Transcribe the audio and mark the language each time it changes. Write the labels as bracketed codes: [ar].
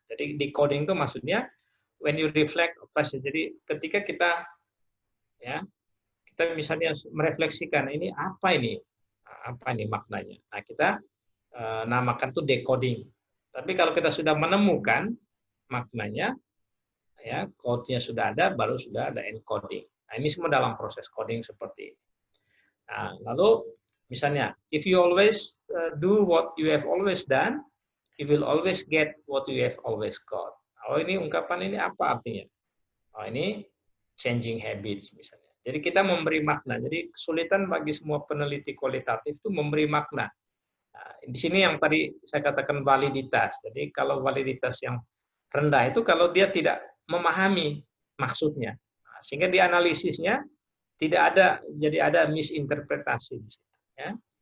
[id] Jadi decoding itu maksudnya [en] when you reflect, [id] jadi ketika kita misalnya merefleksikan ini apa ini maknanya. Nah, kita namakan itu decoding. Tapi kalau kita sudah menemukan maknanya, ya code-nya sudah ada, baru sudah ada encoding. Nah, ini semua dalam proses coding seperti ini. Nah, lalu misalnya, [en] if you always do what you have always done, you will always get what you have always got. [id] Oh, ini ungkapan ini apa artinya? Oh, ini [en] changing habits [id] misalnya. Jadi kita memberi makna. Jadi kesulitan bagi semua peneliti kualitatif itu memberi makna. Nah, di sini yang tadi saya katakan validitas. Jadi kalau validitas yang rendah itu kalau dia tidak memahami maksudnya, sehingga di analisisnya tidak ada misinterpretasi di situ. Ya.